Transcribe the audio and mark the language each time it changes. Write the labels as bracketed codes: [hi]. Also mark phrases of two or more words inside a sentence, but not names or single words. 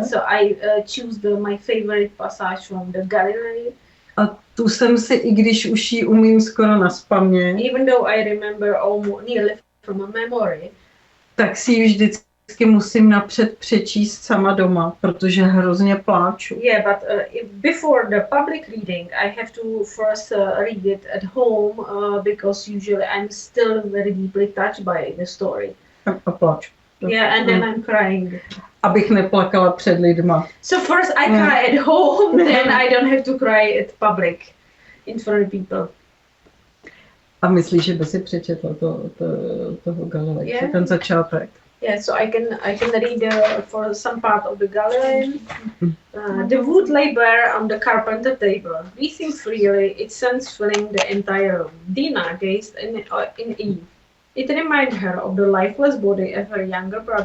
[en] So I choose my favorite passage from the Galilei. [cs] A tu jsem si, i když už ji umím skoro nazpaměť, [en] even though I remember nearly from a memory, [cs] tak si ji vždycky musím napřed přečíst sama doma, protože hrozně pláču. [en] Yeah, but before the public reading, I have to first read it at home because usually I'm still very deeply touched by the story. [cs] A pláču. [en] Yeah, and then I'm crying. [cs] Abych neplakala před lidma. [en] So first I cry at home, then I don't have to cry at public, in front of people. [cs] A myslíš, že by si přečetla toho Galilejce, ten začátek? [en] Yeah, so I can read for some part of the Galilei. The wood lay bare on the carpenter table, breathing freely, its scent filling the entire room. Dina gazed in Eve. It reminded her of the lifeless body of her younger brother.